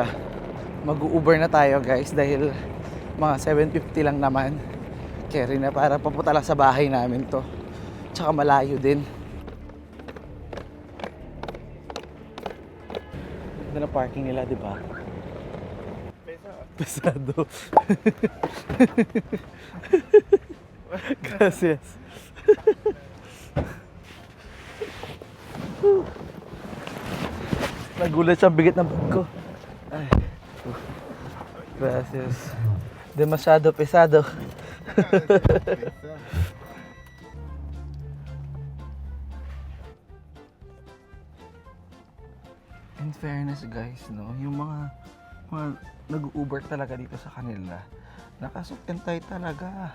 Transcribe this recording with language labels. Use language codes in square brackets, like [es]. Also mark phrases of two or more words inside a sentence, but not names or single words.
[tl] Mag-Uber na tayo guys dahil mga 7:50 lang naman. Carry na para papunta lang sa bahay namin to. Tsaka malayo din. Ganda na parking nila, di ba? [es] Pesado. Gracias. [tl] Nagulat siya, bigat ng bag ko. Ay. [es] Gracias. Demasiado pesado. [en] In fairness [tl] guys, no, yung mga nag-Uber talaga dito sa kanila, nakasuot and tie talaga.